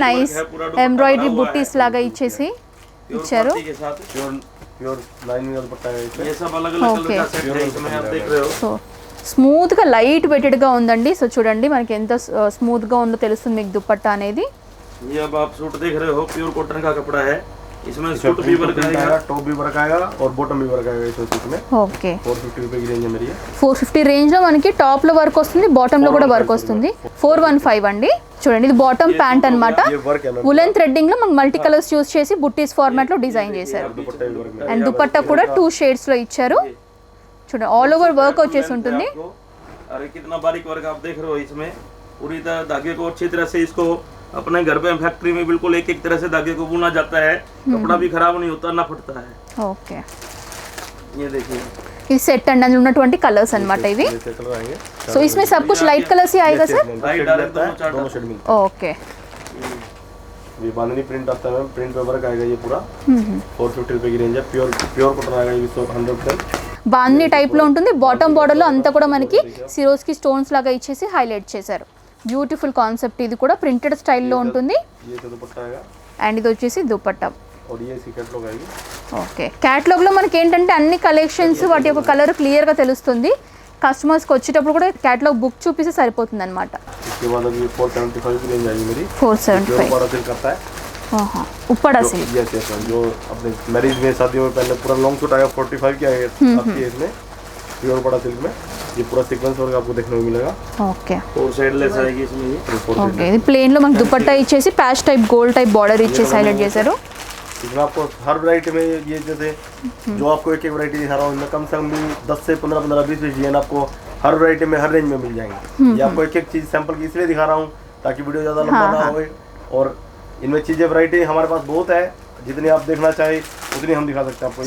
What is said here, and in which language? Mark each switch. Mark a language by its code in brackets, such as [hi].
[te] Nice embroidery బుట్టీస్ లాగా ఇచ్చేసి ఇచ్చారు. [hi] के साथ प्योर प्योर लाइनिंग का दुपट्टा है इसमें। ये सब अलग अलग कलर [en] Okay. [hi] का सेट है इसमें आप देख रहे हो। [te] సో స్మూత్గా లైట్ వెయిటెడ్గా ఉందండి. సో చూడండి మనకి ఎంత స్మూత్గా ఉందో తెలుస్తుంది మీకు దుపట్టా అనేది. [hi] ये अब आप सूट देख रहे हो, प्योर कॉटन का कपड़ा है। इसमें सूट भी वर्क आएगा, टॉप भी वर्क आएगा और बॉटम भी वर्क आएगा इस सूट में। [en] okay [hi] 450 रुपए की रेंज है मेरी। [te] 450 రేంజ్లో మనకి టాప్లో వర్క్ వస్తుంది, బాటంలో కూడా వర్క్ వస్తుంది. 415 అండి. చూడండి ఇది బాటమ్ ప్యాంట్ అన్నమాట. [hi] ये वर्क है मैम। [te] ఉలెన్ థ్రెడ్డింగ్ లో మనకి మల్టీ కలర్స్ యూస్ చేసి బుట్టీస్ ఫార్మాట్ లో డిజైన్ చేశారు. [hi] दुपट्टा भी वर्क में। [te] అండ్ దుపట్టా కూడా 2 షేడ్స్ లో ఇచ్చారు. చూడండి ఆల్ ఓవర్ వర్క్ వచ్చేసి ఉంటుంది. [hi] आपको अरे कितना बारीक वर्क आप देख रहे हो इसमें। पूरी तरह धागे को अच्छी तरह से इसको अपने घर पे फैक्ट्री में बिल्कुल एक एक तरह से धागे को बुना जाता है। कपड़ा भी खराब नहीं होता, ना फटता है। [en] okay [hi] ये देखिए [te] ఇది సెట్ అండ్ అందులో ఉన్నటువంటి కలర్స్ అన్నమాట ఇవి. [hi] जैसे कलर आएंगे సో इसमें सब कुछ लाइट कलर्स ही आएगा सर. लाइट डायरेक्ट दोनों शेड मिलता [en] okay [hi] है। ये बांधनी प्रिंट आता है मैम, प्रिंट पे वर्क आएगा ये पूरा। 450 रुपए की रेंज है। प्योर प्योर कॉटन आएगा ये 100%। [te] బాందీ టైప్ లో ఉంటుంది. బాటమ్ బోర్డర్ లో అంతా కూడా మనకి సిరోస్కి స్టోన్స్ లాగా ఇచ్చేసి హైలైట్ చేశారు. Beautiful concept. ఇది కూడా ప్రింటెడ్ స్టైల్లో ఉంటుంది. [hi] ये तो दुपट्टा आएगा [te] అండ్ ఇది వచ్చేసి దుపట్టా. [hi] और ये सी कैटलॉग आएगी। [te] ఓకే క్యాటలాగ్లో మనకి ఏంటంటే అన్ని కలెక్షన్స్ వాటి యొక్క కలర్ క్లియర్గా తెలుస్తుంది. కస్టమర్స్కి వచ్చేటప్పుడు కూడా క్యాటలాగ్ బుక్ చూపిస్తే సరిపోతుంది అనమాట. [hi] इसके बाद अभी 475 की रेंज आएगी मेरी. 475 बड़ा सिल्क आता है. उप्पड़ा सिल्क. यस यस जो अपने मैरिज में शादियों में पहनने पूरा लॉन्ग सूट आएगा 45 की आएगी आपकी इसमें प्योर बड़ा सिल्क में. ये पूरा सीक्वेंस वर्क आपको देखने को मिलेगा. [en] okay [hi] 4 साइड लेस आएगी इसमें ये. [te] ఓకే ఇది ప్లేన్ లో మనకి దుపట్టా ఇచ్చేసి patch type gold type border ఇచ్చేసి హైలైట్ చేశారు. [hi] इसमें आपको हर वैरायटी में ये जैसे जो आपको एक एक वैरायटी दिखा रहा हूँ इनमें कम से कम भी 10 से 15-20 डिजाइन आपको हर वैरायटी में हर रेंज में मिल जाएंगे. ये आपको एक एक चीज सैंपल की इसलिए दिखा रहा हूँ ताकि वीडियो ज़्यादा लंबा ना हो. और इनमें चीज़ें वैरायटी हमारे पास बहुत है, जितनी आप देखना चाहे उतनी हम दिखा सकते हैं आपको.